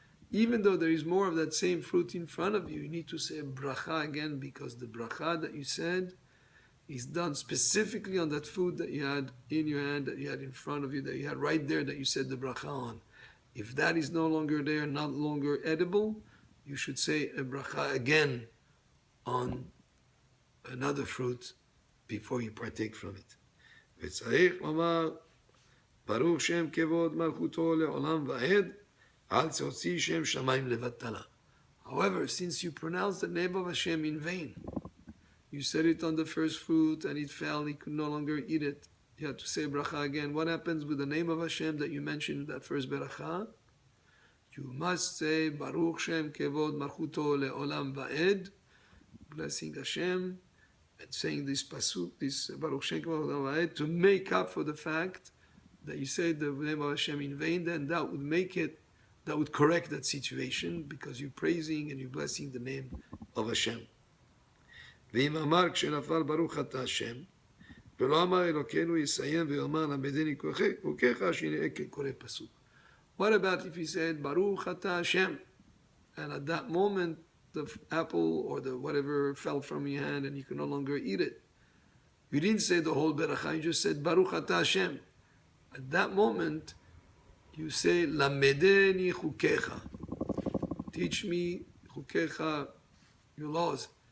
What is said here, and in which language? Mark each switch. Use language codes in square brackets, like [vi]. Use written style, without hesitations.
[en] Even though there is more of that same fruit in front of you, you need to say a bracha again, because the bracha that you said is done specifically on that food that you had in your hand, that you had in front of you, that you had right there, that you said the bracha on. If that is no longer there, not longer edible, you should say a bracha again on another fruit before you partake from it. [he] וצריך לומר, ברוך שם כבוד מלכותו לעולם ועד, אל תוציא שם שמיים לבטלה. [en] However, since you pronounce the name of Hashem in vain, You said it on the first fruit and it fell, he could no longer eat it. You have to say bracha again. What happens with the name of Hashem that you mentioned in that first beracha? You must say Baruch Shem Kevod Malchuto Le'olam Va'ed, blessing Hashem, and saying this pasuk, this Baruch Shem Kevod Le'olam Va'ed, to make up for the fact that you said the name of Hashem in vain. Then that would make it, that would correct that situation, because you're praising and you're blessing the name of Hashem. [he] ואם אמר כשנפל ברוך אתה השם, ולא אמר אלוקינו יסיים ויאמר למדני כוחך שנראה כקורא פסוק. [en] What about if he said Baruch אתה Hashem, and at that moment the apple or the whatever fell from your hand and you could no longer eat it? You didn't say the whole beracha, you just said Baruch אתה Hashem. At that moment you say [he] למדני חוקיך, [en] teach me חוקיך, your laws.